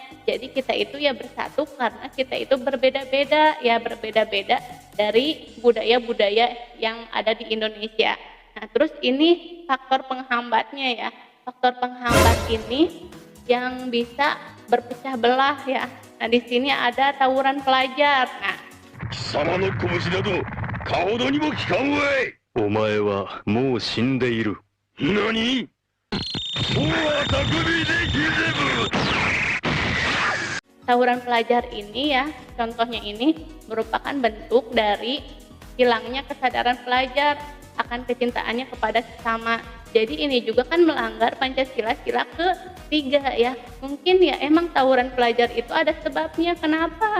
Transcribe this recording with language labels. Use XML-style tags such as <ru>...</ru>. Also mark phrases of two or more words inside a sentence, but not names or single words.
<id>Jadi kita itu ya bersatu karena kita itu berbeda-beda ya, berbeda-beda dari budaya-budaya yang ada di Indonesia. Nah terus ini faktor penghambatnya ya. Faktor penghambat ini yang bisa berpecah belah ya. Nah di sini ada tawuran pelajar. Nah</id> <ja>貴様の拳などかほどにも効かんわい。お前はもう死んでいる。何？そうは匠できぜぶ。</ja> <id>Tawuran pelajar ini ya, contohnya ini merupakan bentuk dari hilangnya kesadaran pelajar akan kecintaannya kepada sesama. Jadi ini juga kan melanggar Pancasila sila ke-3 ya. Mungkin ya emang tawuran pelajar itu ada sebabnya kenapa.</id>